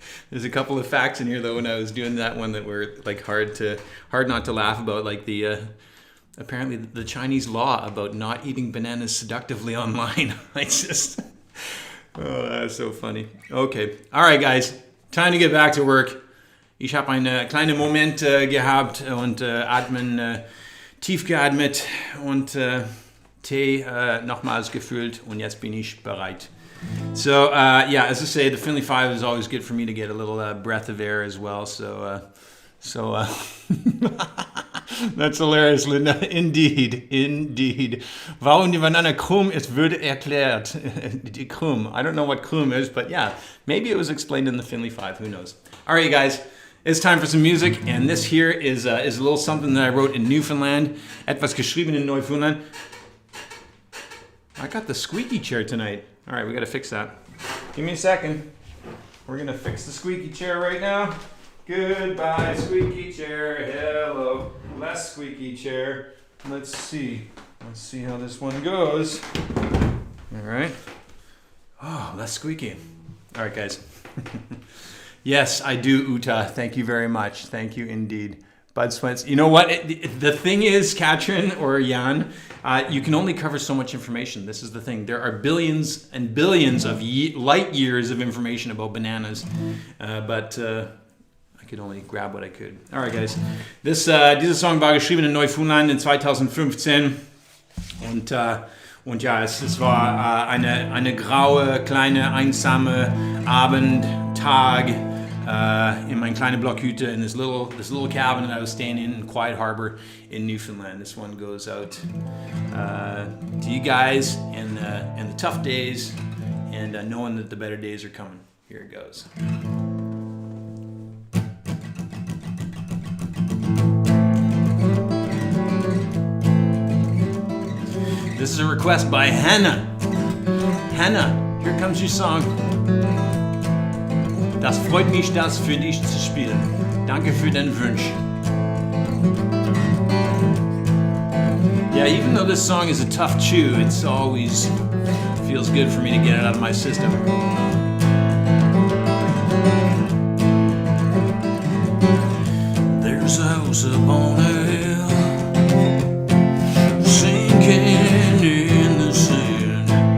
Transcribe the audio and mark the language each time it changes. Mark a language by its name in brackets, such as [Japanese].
[English] There's a couple of facts in here though when I was doing that one that were like hard not to laugh about, like the apparently the Chinese law about not eating bananas seductively online. I just that's so funny. Okay, all right guys, time to get back to work. [German] Ich habe einen kleinen Moment gehabt und atmen tief geatmet und Tee nochmals gefüllt und jetzt bin ich bereit. [English] So, yeah, as I say, the Finlay Five is always good for me to get a little breath of air as well. So that's hilarious, Linda. Indeed. [German] Warum die Banane krumm ist, würde erklärt. Die krumm. [English] I don't know what krumm is, but yeah, maybe it was explained in the Finlay Five. Who knows? All right, you guys. It's time for some music, and this here is a little something that I wrote in Newfoundland. [German] Etwas geschrieben in Neufundland. [English] I got the squeaky chair tonight. All right, we got to fix that. Give me a second. We're going to fix the squeaky chair right now. Goodbye, squeaky chair. Hello, less squeaky chair. Let's see how this one goes. All right. Oh, less squeaky. All right, guys. Yes, I do, Uta. Thank you very much. Thank you indeed. Bud Sweats. You know what? The thing is, Katrin or Jan, you can only cover so much information. This is the thing. There are billions and billions of light years of information about bananas, but I could only grab what I could. All right, guys. [German] Dieser Song war geschrieben in Neufundland in 2015 und ja, es war eine graue, kleine, einsame Abendtag. [English] In my [German] kleine Blockhütte [English] in this little cabin that I was staying in Quiet Harbor in Newfoundland. This one goes out to you guys and the tough days and knowing that the better days are coming. Here it goes. This is a request by Hannah. Hannah, here comes your song. [German] Das freut mich, das für dich zu spielen. Danke für den Wunsch. [English] Yeah, even though this song is a tough chew, it's always feels good for me to get it out of my system. There's a house upon a hill, sinking in the sand.